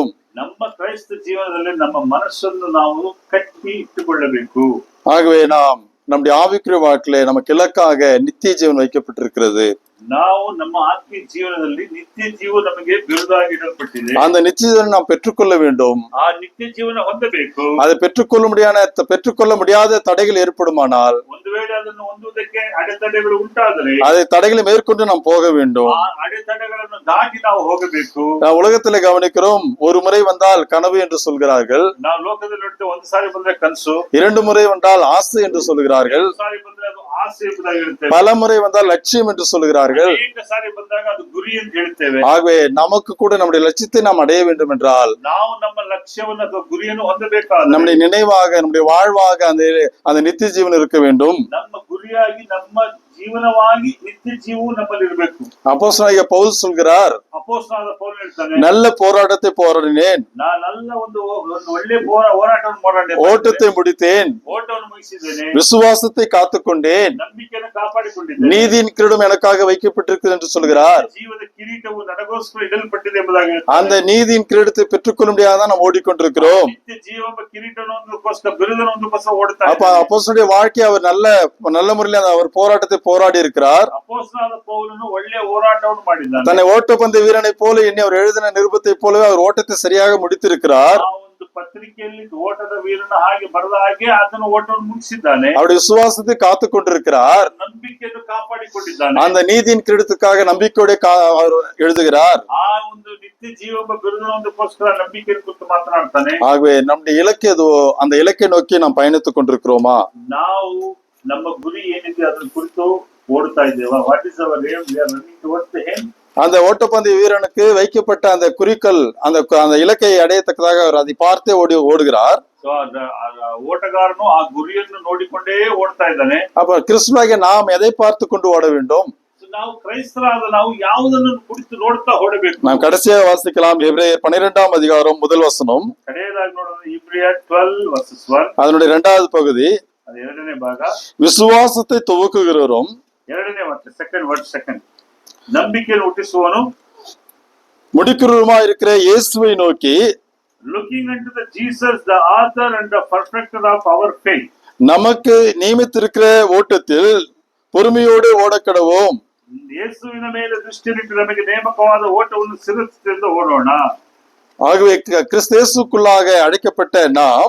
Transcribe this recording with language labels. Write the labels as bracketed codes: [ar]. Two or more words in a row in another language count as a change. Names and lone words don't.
[kn] ನಮ್ಮ ಕ್ರೈಸ್ತ ಜೀವನದಲ್ಲಿ ನಮ್ಮ ಮನಸ್ಸನ್ನು ನಾವು ಕಟ್ಟಿ ಇಟ್ಟುಕೊಳ್ಳಬೇಕು. [ta] ஆகவே நாம் நம்முடைய ஆவிக்குரிய வாழ்க்கையிலே நமக்கு இலக்காக நித்திய ஜீவன் வைக்கப்பட்டிருக்கிறது. [kn] ನಾವು ನಮ್ಮ ಆತ್ಮೀಯ ಜೀವನದಲ್ಲಿ ನಿತ್ಯ ಜೀವ ನಮಗೆ ಬಿರುದಾಗಿ ಇಡಲ್ಪಟ್ಟಿದೆ. [ta] அந்த நித்திய ஜீவனை நாம் பெற்றுக்கொள்ள வேண்டும். [kn] ಆ ನಿತ್ಯ ಜೀವನ ಹೊಂದಬೇಕು. [ta] அதை பெற்றுக்கொள்ள முடியாத தடைகள் ஏற்படுமானால், [kn] ಒಂದು ವೇಳೆ ಅದನ್ನು ಹೊಂದುವುದಕ್ಕೆ ಅಡೆತಡೆಗಳು ಉಂಟಾದರೆ [ta] அதை தடைகளை மேற்கொண்டு நாம் போக வேண்டும். [kn] ಆ ಅಡೆತಡೆಗಳನ್ನು ದಾಟಿ ನಾವು ಹೋಗಬೇಕು. [ta] உலகத்திலே கவனிக்கிறோம், ஒரு முறை வந்தால் கனவு என்று சொல்கிறார்கள். [kn] ನಾವು ಲೋಕದಲ್ಲಿ ನೋಡ್ತೇವೆ, ಒಂದು ಸಾರಿ ಬಂದ್ರೆ ಕನಸು, [ta] 2 முறை வந்தால் ஆசை என்று சொல்கிறார்கள், [kn] ಒಂದು ಸಾರಿ ಬಂದ್ರೆ ಅದು ಆಸೆ ಎಂಬುದಾಗಿ ಹೇಳ್ತೇವೆ, [ta] பல முறை வந்தால் லட்சியம் என்று சொல்கிறார்கள். [kn] ಅನೇಕ ಸಾರಿ ಬಂದಾಗ ಅದು ಗುರಿ ಅಂತ ಹೇಳ್ತೇವೆ. [ta] ஆகவே நமக்கு கூட நம்முடைய லட்சியத்தை நாம் அடைய வேண்டும் என்றால், [kn] ನಾವು ನಮ್ಮ ಲಕ್ಷ್ಯವನ್ನು ಅಥವಾ ಗುರಿಯನ್ನು ಹೊಂದಬೇಕಾದ್ರೆ [ta] நம்முடைய நினைவாக, நம்முடைய வாழ்வாக அந்த நித்திய ஜீவன் இருக்க வேண்டும். [kn] ನಮ್ಮ ಗುರಿಯಾಗಿ ನಮ್ಮ ಜೀವನವಾಗಿ ನಿತ್ಯ ಜೀವವು ನಮ್ಮಲ್ಲಿ ಇರಬೇಕು. [ta] அப்போஸ்தலனாகிய பவுல் சொல்கிறார், [kn] ಅಪೊಸ್ತಲನಾದ ಪೌಲ ಹೇಳ್ತಾನೆ, [ta] நல்ல போராட்டத்தை போராடினேன், [kn] ನಾನೆಲ್ಲ ಒಂದು ಒಳ್ಳೆ ಹೋರಾಟವನ್ನು ಮಾಡಿದೆ, [ta] ஓட்டத்தை முடித்தேன், [kn] ಓಟವನ್ನು ಮುಗಿಸಿದ್ದೇನೆ, [ta] விசுவாசத்தை காத்துக்கொண்டேன், [kn] ನಂಬಿಕೆಯನ್ನು ಕಾಪಾಡಿಕೊಂಡಿದ್ದೇನೆ, [ta] நீதியின் கிரீடம் எனக்காக வைக்கப்பட்டிருக்கிறது என்று சொல்கிறார். [kn] ಜೀವದ ಕಿರೀಟವು ನನಗೋಸ್ಕರ ಇಡಲ್ಪಟ್ಟಿದೆ ಎಂಬುದಾಗಿ [ta] அந்த நீதியின் கிரீடத்தை பெற்றுக்கொள்ள முடியாதான் நாம் ஓடிக்கொண்டிருக்கிறோம். [kn] ನಿತ್ಯ ಜೀವ ಕಿರೀಟನೊಂದಕ್ಕೋಸ್ಕರ ಬಿರುದನೊಂದಕ್ಕೋಸ್ಕರ ಓಡ್ತಾ [ta] அப்ப அப்போஸ்தலனுடைய வாழ்க்கை அவர் நல்ல முறையில் அவர் போராட்டத்தை போராடி இருக்கிறார். [kn] ಅಪೊಸ್ತಲನಾದ ಪೌಲನು ಒಳ್ಳೆಯ ಹೋರಾಟವನ್ನು ಮಾಡಿದ್ದಾನೆ. [ta] தன்னை ஓட்டப்பந்தய வீரனை போல எண்ணி அவர் எழுதின நிருபத்தை போலவே அவர் ஓட்டத்தை சரியாக முடித்திருக்கிறார். [kn] ಆ ಒಂದು ಪತ್ರಿಕೆಯಲ್ಲಿ ಓಟದ ವೀರನ ಹಾಗೆ ಬರೆದ ಹಾಗೆ ಆತನು ಓಟವನ್ನು ಮುಗಿಸಿದ್ದಾನೆ. [ta] அவருடைய விசுவாசத்தை காத்து கொண்டிருக்கிறார். [kn] ನಂಬಿಕೆಯನ್ನು ಕಾಪಾಡಿಕೊಂಡಿದ್ದಾನೆ. [ta] அந்த நீதியின் கிரீடத்துக்காக நம்பிக்கையோட அவர் எழுதுகிறார். [kn] ಆ ಒಂದು ನಿತ್ಯ ಜೀವ ಬಿರುದನೊಂದಕ್ಕೋಸ್ಕರ ನಂಬಿಕೆಯನ್ನು ಕುರಿತು ಮಾತನಾಡ್ತಾನೆ. [ta] ஆகவே நம்முடைய இலக்கு எதுவோ அந்த இலக்கை நோக்கி நாம் பயணித்துக் கொண்டிருக்கிறோமா? [kn] ನಾವು ನಮ್ಮ ಗುರಿ ಏನಿದೆ ಅದರ ಕುರಿತು ಓಡ್ತಾ ಇದ್ದೇವಾ? [en] What is our aim? We are running towards the aim. [ta] அந்த ஓட்டப்பந்தய வீரனுக்கு வைக்கப்பட்ட அந்த குறிக்கோள், அந்த இலக்கை அடையத்தக்கதாக அவர் அதை பார்த்தே ஓடுகிறார். [kn] ಓಟಗಾರನು ಆ ಗುರಿಯನ್ನು ನೋಡಿಕೊಂಡೇ ಓಡ್ತಾ ಇದ್ದಾನೆ. [ta] அப்ப கிறிஸ்துவாகிய நாம் எதை பார்த்து கொண்டு ஓட வேண்டும்? [kn] ನಾವು ಕ್ರೈಸ್ತರಾದ ನಾವು ಯಾವುದನ್ನು ಕುರಿತು ನೋಡ್ತಾ ಓಡಬೇಕು? [ta] நாம் கடைசியாக வாசிக்கலாம் எபிரேயர் 12ஆம் அதிகாரம் முதல் வசனம். [kn] ಕಡೆಯದಾಗಿ ನೋಡೋಣ ಇಬ್ರಿಯರ್ 12:1. [ta] அதனுடைய 2வது பகுதி, [kn] ಅದು 2ನೇ ಭಾಗ. [ta] விசுவாசத்தை துவக்குகிறவரும் [kn] ಎರಡನೇ ವಾಕ್ಯ, [en] second word, second. [kn] ನಂಬಿಕೆಯನ್ನು ಹುಟ್ಟಿಸುವನು, [ta] முடிக்கிறவருமா இருக்கிற இயேசுவை நோக்கி, [en] looking unto the Jesus, the author and the perfecter of our faith. [ta] நமக்கு நியமித்திருக்கிற ஓட்டத்தில் பொறுமையோடு ஓடக்கடவோம். [kn] ಯೇಸುವಿನ ಮೇಲೆ ದೃಷ್ಟಿಯಿಟ್ಟು ನಮಗೆ ನೇಮಕವಾದ ಓಟವನ್ನು ಸಿರದಿಂದ ಓಡೋಣ. [ta] ஆகவே கிறிஸ்து இயேசுக்குள்ளாக அழைக்கப்பட்ட நாம்,